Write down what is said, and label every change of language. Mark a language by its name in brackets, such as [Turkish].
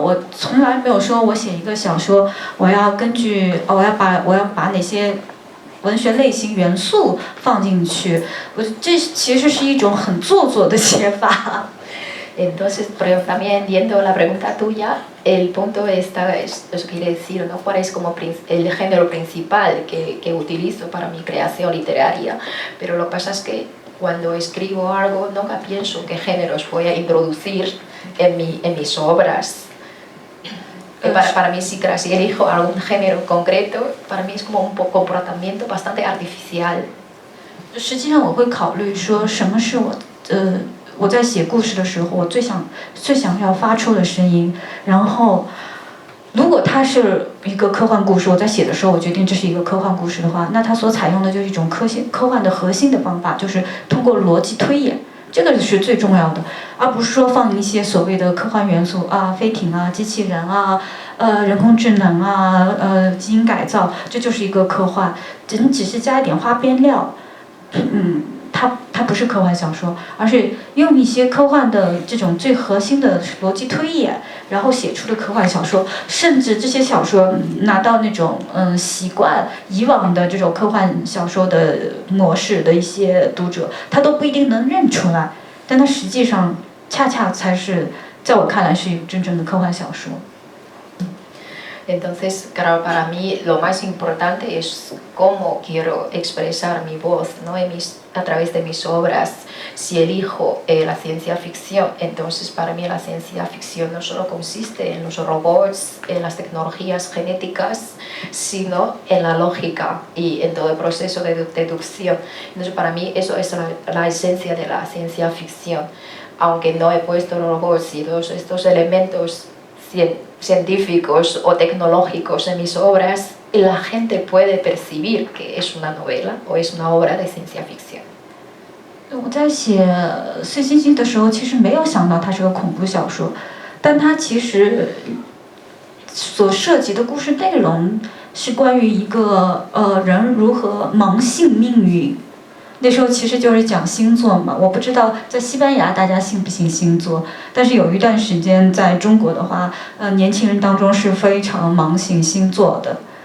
[Chinese] 我从来没有说我写一个小说，我要把哪些文学类型元素放进去。这其实是一种很做作的写法。 [Spanish] Entonces, pero también entiendo la pregunta tuya, el punto eso quiere decir, ¿no? ¿Cuál es como el género principal que utilizo para mi creación literaria? Pero lo que pasa es que cuando escribo algo nunca pienso qué géneros voy a introducir en mis obras. Para mí, si elijo algún género concreto, para mí es como un comportamiento bastante artificial. [Chinese] 实际上，我会考虑说什么是我在写故事的时候，我最想要发出的声音。然后，如果它是一个科幻故事，我在写的时候，我决定这是一个科幻故事的话，那它所采用的就是一种科幻的核心的方法，就是通过逻辑推演，这个是最重要的，而不是说放一些所谓的科幻元素啊，飞艇啊，机器人啊，人工智能啊，基因改造，这就是一个科幻，只是加一点花边料，它不是科幻小说，而是用一些科幻的这种最核心的逻辑推演，然后写出的科幻小说。甚至这些小说拿到那种习惯以往的这种科幻小说的模式的一些读者，他都不一定能认出来，但它实际上恰恰才是在我看来是一个真正的科幻小说。 [Spanish] Entonces, claro, para mí lo más importante es cómo quiero expresar mi voz, ¿no? A través de mis obras. Si elijo la ciencia ficción, entonces para mí la ciencia ficción no solo consiste en los robots, en las tecnologías genéticas, sino en la lógica y en todo el proceso de deducción. Entonces, para mí eso es la esencia de la ciencia ficción. Aunque no he puesto robots y todos estos elementos científicos o tecnológicos en mis obras, la gente puede percibir que es una novela o es una obra de ciencia ficción. [Chinese] 我在写《碎星星》的时候，其实没有想到它是个恐怖小说，但它其实所涉及的故事内容是关于一个人如何盲信命运。那时候其实就是讲星座嘛，我不知道在西班牙大家信不信星座，但是有一段时间在中国的话，年轻人当中是非常盲信星座的。